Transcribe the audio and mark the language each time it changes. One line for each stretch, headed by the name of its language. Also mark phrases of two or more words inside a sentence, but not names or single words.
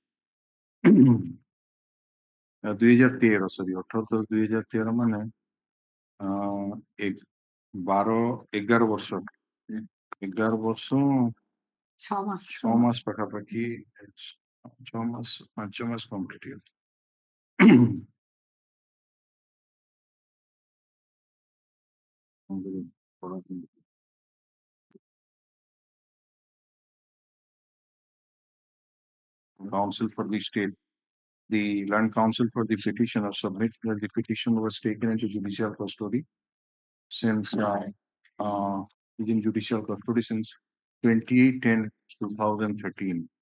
Odia: 2013 ସରି 18/10/2013 ମାନେ 11 ବର୍ଷ 6 ମାସ ପାଖାପାଖି 6 ମାସ 5 ମାସ କମ୍ପ୍ଲିଟ ହେଇଗଲା।
English: Counsel for the state. The land counsel for the petitioner submit that the petition was taken into judicial custody since in judicial custody since 28/10/2013.